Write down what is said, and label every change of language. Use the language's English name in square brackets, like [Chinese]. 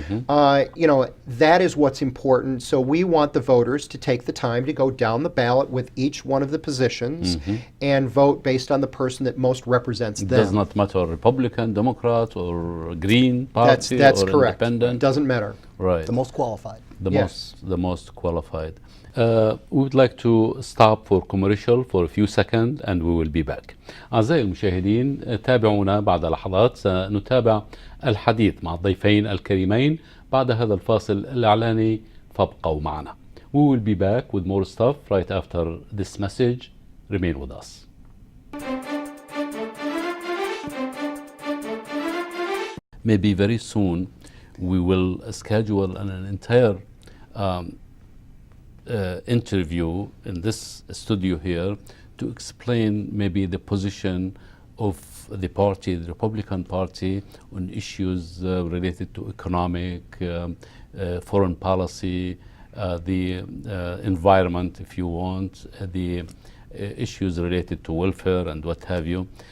[English] That is what's important. So we want the voters to take the time to go down the ballot with each one of the positions and vote based on the person that most represents them. It does not matter Republican, Democrat, or Green Party, that's or correct. Independent. It doesn't matter. Right. The most qualified. The most qualified. We would like to stop for commercial for a few seconds and we will be back. [Arabic] أعزائي المشاهدين تابعونا بعد لحظات، سنتابع الحديث مع الضيفين الكريمين بعد هذا الفاصل الإعلاني، فابقوا معنا. [English] We will be back with more stuff right after this message. Remain with us. Maybe very soon we will schedule an entire interview in this studio here to explain maybe the position of the party, the Republican Party, on issues related to economic, foreign policy, the environment, if you want, the issues related to welfare and what have you.